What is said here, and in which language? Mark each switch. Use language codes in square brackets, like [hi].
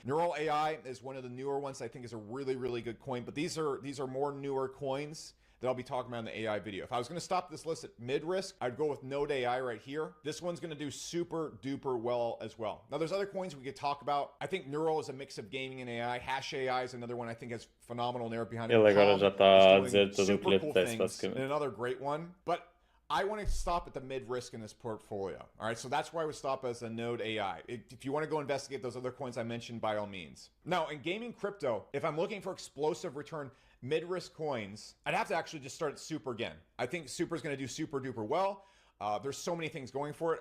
[en] Neural AI is one of the newer ones I think is a really, really good coin, but these are more newer coins that I'll be talking about in the AI video. If I was going to stop this list at mid-risk, I'd go with Node AI right here. This one's going to do super duper well as well. Now, there's other coins we could talk about. I think Neural is a mix of gaming and AI. Hash AI is another one I think has phenomenal narrative behind it. [pt] Ele agora já está a dizer tudo o que lhe apetece, basicamente. [en] And another great one. But I want to stop at the mid-risk in this portfolio. All right, so that's why I would stop as a Node AI. If you want to go investigate those other coins I mentioned, by all means. Now, in gaming crypto, if I'm looking for explosive return, mid-risk coins, I'd have to actually just start at Super again. I think Super is going to do super duper well. There's so many things going for it.